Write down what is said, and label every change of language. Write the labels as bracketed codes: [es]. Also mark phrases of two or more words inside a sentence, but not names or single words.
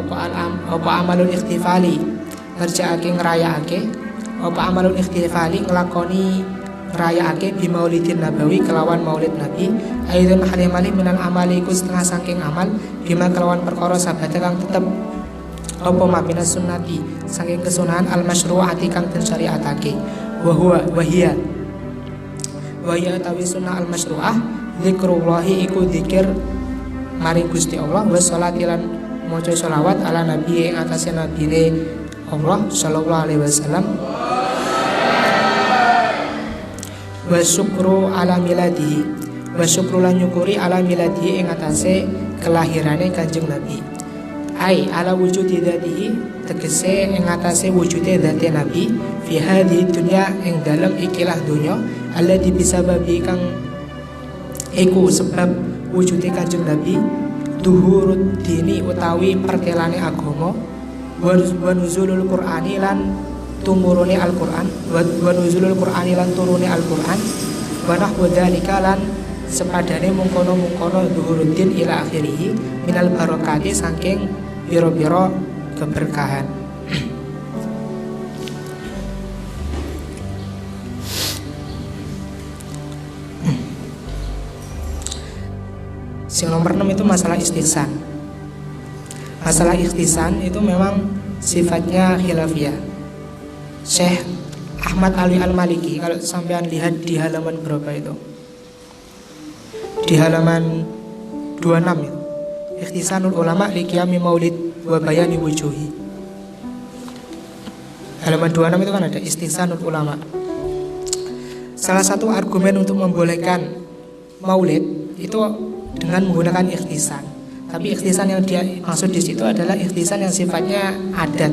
[jv] apa [ar] عمل الاحتفال [jv] ngerjaake ngrayakake apa [ar] عمل الاحتفال [jv] nglakoni ngrayakake [ar] بالمولد النبوي [jv] kelawan maulid nabi [ar] أيضا حالي من الأعمال [jv] iku setengah saking amal bima kelawan perkara sabata kang tetep apa [ar] ما بالسنة [jv] saking kesunahan al masyru'ati kang den syariatake wahia tawi [ar] السنة المشروعة ذكر الله [jv] iku zikir maring Gusti Allah [ar] والصلاة [jv] lan maca sholawat [ar] على النبي [jv] ing atase nabine Allah [ar] صلى الله عليه وسلم والشكر على ميلاده والشكر [jv] lan nyukuri [ar] على ميلاده [jv] ing atase kelahirane Kanjeng Nabi [ar] أي على وجود ذاته [jv] tegese ing atase wujude dzati Nabi [ar] في هذه الدنيا [jv] ing dalem ikilah dunya [ar] الذي بسبب [jv] kang iku sebab wujude Kanjeng Nabi [ar] ظهور الدين [jv] utawi perkelane agama [ar] ونزول القرآن [jv] lan tumurune Al-Qur'an [ar] ونزول القرآن [jv] lan turune Al-Qur'an [ar] ونحو ذلك [jv] lan sepadane mungkono-mungkono [ar] ظهور الدين إلى آخره من البركات [jv] saking biro-biro keberkahan. [id] Yang nomor 6 itu masalah istihsan. Masalah istihsan itu memang sifatnya khilafiyah. Syekh Ahmad Ali Al-Maliki, kalau sampean lihat di halaman berapa itu? Di halaman 26 itu. [ar] استحسان العلماء لقيام المولد وبيان وجوه. [id] Halaman 26 itu kan ada [ar] استحسان العلماء. [id] Salah satu argumen untuk membolehkan maulid itu dengan menggunakan ikhtisan. Tapi ikhtisan yang dia maksud di situ adalah ikhtisan yang sifatnya adat.